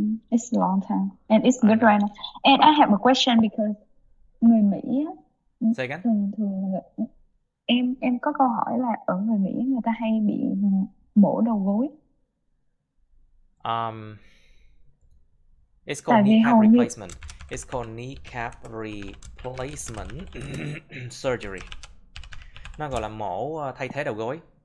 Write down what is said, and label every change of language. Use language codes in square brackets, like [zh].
[en] It's a long time, and it's good right now. And I have a question because [vi] người Mỹ [en] Say again? [vi] thường em có câu hỏi là ở người Mỹ người ta hay bị mổ đầu gối. [en] It's called kneecap replacement. It's called kneecap replacement surgery. [vi] Nó gọi là mổ thay thế đầu gối.